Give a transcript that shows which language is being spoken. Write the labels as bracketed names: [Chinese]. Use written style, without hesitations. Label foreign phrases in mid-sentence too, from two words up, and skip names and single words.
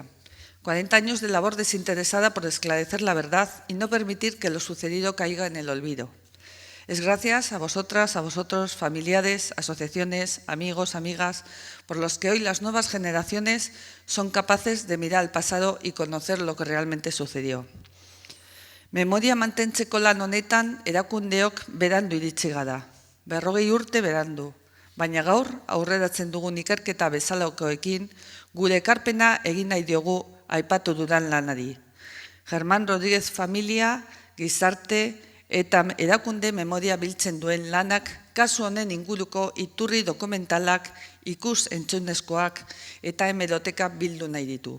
[Spanish] 40 años de labor desinteresada por esclarecer la verdad y no permitir que lo sucedido caiga en el olvido. Es gracias a vosotras, a vosotros, familiares, asociaciones, amigos, amigas, por los que hoy las nuevas generaciones son capaces de mirar al pasado y conocer lo que realmente sucedió. [Basque] Memoria mantentzeko lan honetan erakundeok berandu iritsi gara. 40 urte berandu. Baina gaur aurreratzen dugun ikerketa bezalakoekin gure ekarpena egin nahi diogu aipatu dudan lanari. Germán Rodríguez familia, gizarte eta erakunde memoria biltzen duen lanak kasu honen inguruko iturri dokumentalak, ikus entzunezkoak eta hemeroteka bildu nahi ditu.